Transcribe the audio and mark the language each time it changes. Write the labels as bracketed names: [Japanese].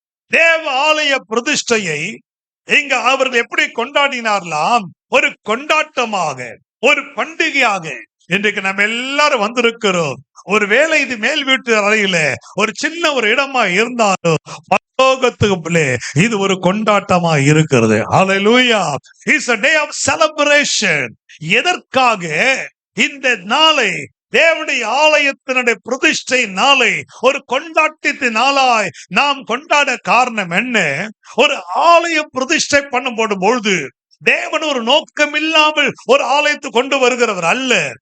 [Tamil] தேவ ஆலய பிரதிஷ்டையை இங்க அவர்கள் எப்படி கொண்டாடினார்லாம்? ஒரு கொண்டாட்டமாக, ஒரு பண்டிகையாக இன்றைக்கு நம்ம எல்லாரும் வந்திருக்கிறோம். ஒருவேளை இது மேல் வீட்டு அறையில ஒரு சின்ன ஒரு இடமா இருந்தாலும் பரலோகத்துக்குள்ளே இது ஒரு கொண்டாட்டமா இருக்கிறது. ஹalleluya. [English] It's a day of celebration. [Tamil] எதற்காக இந்த நாளை, தேவனுடைய ஆலயத்தினுடைய பிரதிஷ்டை நாளை ஒரு கொண்டாட்டத்தின் நாளாய் நாம் கொண்டாட காரணம் என்ன? ஒரு ஆலயம் பிரதிஷ்டை பண்ணப்படும் பொழுது தேவன் ஒரு நோக்கம் இல்லாமல் ஒரு ஆலயத்தை கொண்டு வருகிறவர் அல்ல.